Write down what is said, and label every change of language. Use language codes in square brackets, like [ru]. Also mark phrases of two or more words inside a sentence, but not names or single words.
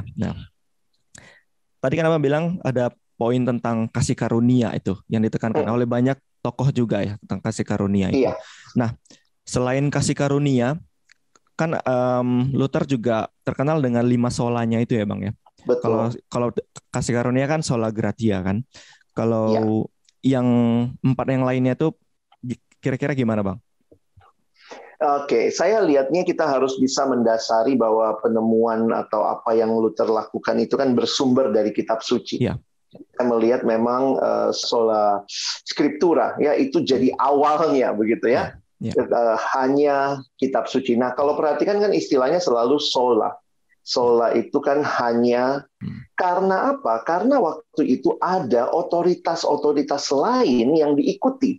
[id] Nah, tadi kan Abang bilang ada poin tentang kasih karunia itu yang ditekankan Mm, oleh banyak tokoh juga ya tentang kasih karunia itu. iya, Nah, selain kasih karunia, kan Luther juga terkenal dengan 5 solanya itu ya Bang ya. Kalau betul. kalau kasih karunia kan [la] sola gratia [id] kan. Iya. Kalau yang 4 yang lainnya tuh kira-kira gimana Bang? Oke, saya lihatnya kita harus bisa mendasari bahwa penemuan atau apa yang Luther lakukan itu kan bersumber dari kitab suci. Ya, Kita melihat memang [la] sola scriptura [id] ya itu jadi awalnya begitu ya, ya. ya. Hanya kitab suci. Nah, kalau perhatikan kan istilahnya selalu sola. Ya. Sola itu kan hanya karena apa? Karena waktu itu ada otoritas-otoritas lain yang diikuti.